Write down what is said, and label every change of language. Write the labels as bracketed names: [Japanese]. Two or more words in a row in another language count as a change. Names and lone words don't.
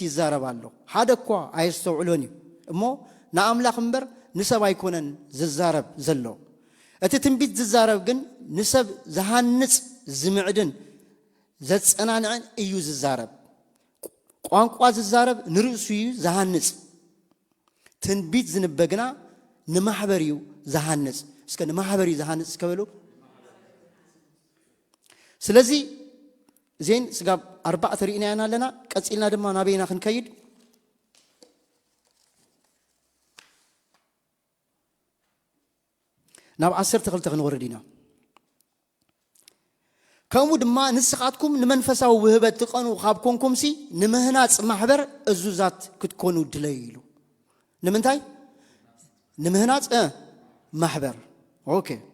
[Tigrinya] ይዛረባሉ ሓደኳ አይስተውዕሎኒ እሞ ናአምላኽ እምበር ንሰብ አይኮነን ዝዛረብ ዘሎ እቲ ትንቢት ዝዛረብ ግን ንሰብ ዝሃንጽ ዝምዕድን ዘጸናንዕን እዩ ዝዛረብ ቋንቋ ዝዛረብ ንርእሱ እዩ ዝሃንጽ ትንቢት ዝንበግና ንማሕበር እዩ ዝሃንጽ እስከ ንማሕበር እዩ ዝሃንጽ ከበሉ ስለዚህ ዜን ስጋብ 4 ሪኢናና ኣለና ቀጽልና ድማ ናበይና ክንከይድ ናብ 12 ክንወርዲና ከምኡ ድማ ንስኻትኩም ንመንፈሳዊ ውህበት ትቐኑ ካብ ኮንኩምሲ ንምህናጽ ማሕበር እዙዛት ክትኮኑ ድለይ ኢሉ ንምንታይ ንምህናጽ ማሕበር ኦኬ